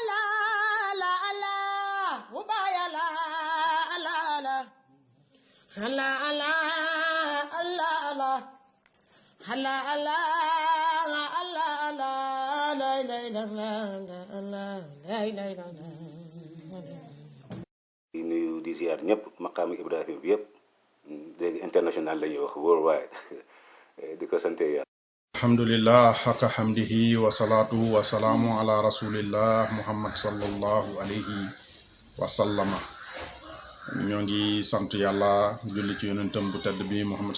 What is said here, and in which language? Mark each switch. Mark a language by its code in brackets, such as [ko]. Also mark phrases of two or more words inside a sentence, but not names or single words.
[wo] وبايا لا لا لا هلا هلا هلا هلا هلا هلا لا لا لا لا لا di nuyu di ziar ñëpp maqaami Ibrahima bi yëpp léegi international la ñuy wax worldwide di ko sante yàlla. [ar] الحمد لله حق حمده والصلاة والسلام على رسول الله محمد صلى الله عليه وسلم [wo] ñoo ngi sant yàlla julli ci yonentam bu tedd bi muhammad